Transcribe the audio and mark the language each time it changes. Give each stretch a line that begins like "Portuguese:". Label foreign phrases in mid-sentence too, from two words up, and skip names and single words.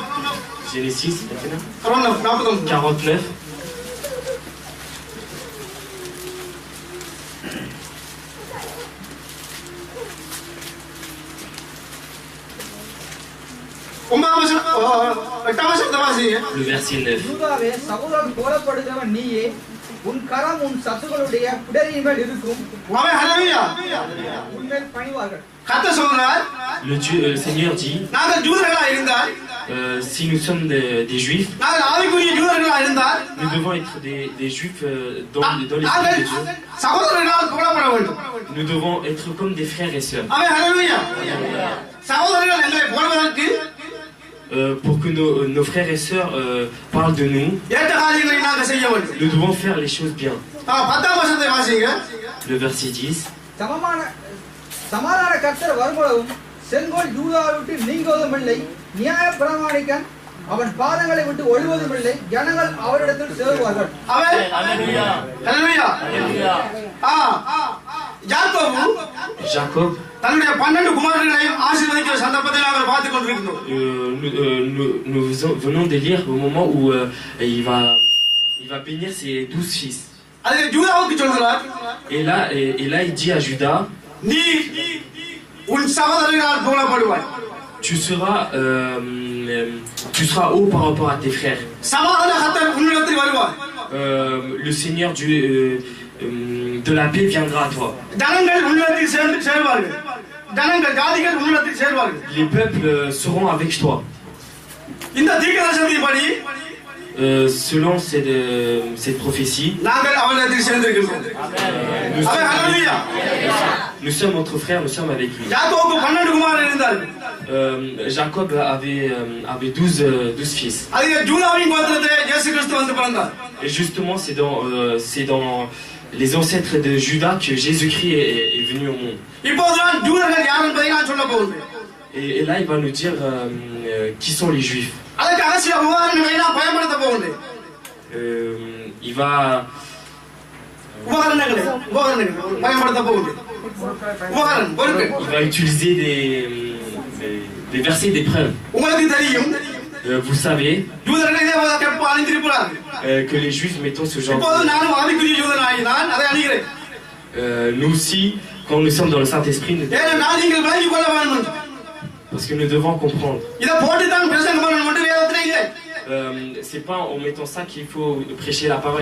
French: Genesis, maintenant. 49. 49. Le verset 9.
Tamil: யூதாவே, சகோதரன் போலப்படுகிறவன் நீயே, உன் கரம் உன் சத்துகளுடைய பிடரின் மேல் இருக்கும், உன்மேல் பணிவார்கள். கர்த்தர் சொல்றார்,
French: Le Seigneur dit,
Tamil: நாங்கள் யூதர்களா இருந்தால்,
French: si nous sommes des juifs,
Tamil: நாங்கள் ஆவிக்குரிய யூதர்களா இருந்தால்,
French: nous devons être des juifs dans l'esprit
Tamil: நாங்கள்
French: de Dieu.
Tamil: சகோதரர்களால் புகழப்பட வேண்டும்.
French: Nous devons être comme des frères et sœurs.
Tamil: ஆமென், ஹல்லேலூயா. சகோதரர்கள் எங்களை புகழ்வதற்கு
French: pour que nos frères et sœurs parlent de nous,
Tamil: ஏற்ற காரியங்களை நாங்கள் செய்ய வேண்டும்.
French: nous devons faire les choses bien.
Tamil: 10ஆம் வசனத்தை வாசிங்க.
French: Le verset 10.
Tamil: சமாதான கர்த்தர் வரும்பொழுதும் செங்கோல் யூதாவை விட்டு நீங்குவதும் இல்லை, நியாய பிரமாணிக்கன் அவன் பாதங்களை விட்டு ஒழிவதும் இல்லை, ஜனங்கள் அவரிடத்தில் சேருவார்கள். ஆமென், ஹல்லேலூயா. ஹல்லேலூயா. Jacob, தன்னுடைய 12 குமாரர்களையும் ஆசீர்வதிக்கிற சந்தர்ப்பத்தை நாங்கள் பார்த்துக் கொண்டிருக்கிறோம்.
French: nous venons de lire au moment où il va bénir ses 12 fils.
Tamil: அதில் யூதாவுக்கு சொல்கிறார்,
French: Et là il dit à Judas,
Tamil: நீ உன் சகோதரர்களால் புகழப்படுவாய்.
French: tu seras haut par rapport à tes frères.
Tamil: சமாதான கர்த்தர் உன்னிடத்தில் வருவார்.
French: Le Seigneur de la paix viendra à toi.
Tamil: ஜனங்கள் உன்னிடத்தில் சேர்வார்கள். ஜனங்கள் ஜாதிகள் உன்னிடத்தில் சேர்வார்கள்.
French: Les peuples seront avec toi.
Tamil: இந்த தீர்க்கதரிசனத்தின்படி
French: selon cette prophétie,
Tamil: நாங்கள் அவனிடத்தில் சேர்ந்திருக்கிறோம். ஆமென், ஹல்லேலூயா.
French: nous sommes entre frères, nous sommes avec lui.
Tamil: யாக்கோபுக்கு 12 குமாரர்கள் இருந்தார்கள்.
French: Jacob avait 12 fils.
Tamil: அதில் யூதாவின் கோத்திரத்திலே இயேசு கிறிஸ்து வந்து பிறந்தார்.
French: Et justement, c'est dans les ancêtres de Judas que Jésus-Christ est venu au monde.
Tamil: இப்போதுதான் யூதர்கள் யார் என்பதை நான் சொல்ல போகிறேன்.
French: Et là, il va nous dire qui sont les Juifs.
Tamil: அதற்காக சில உபகரணங்களை நான் பயன்படுத்த போகிறேன்.
French: Il va
Tamil: உபகரணங்களை பயன்படுத்த போகிறேன். உபகரணம் பொருட்கள்.
French: Il va utiliser des versets d'épreuve.
Tamil: உங்களுக்கு தெரியும்,
French: Vous savez
Tamil: யூதர்கள் இதே போல கெப்ப அணிந்திருப்பார்கள்.
French: que les Juifs mettons ce genre.
Tamil: இப்போது நானும் ஆவிக்குரிய யூதனாகி நான் அதை அணிகிறேன்.
French: Nous aussi, quand nous sommes dans le Saint-Esprit,
Tamil: ஏனென்றால் நீங்கள் விளங்கிக் கொள்ள வேண்டும்.
French: parce que nous devons comprendre.
Tamil: இதை போட்டுத்தான் பிரசங்கம் பண்ணணும் என்று வேதத்திலே இல்லை.
French: C'est pas en mettant ça qu'il faut prêcher la parole.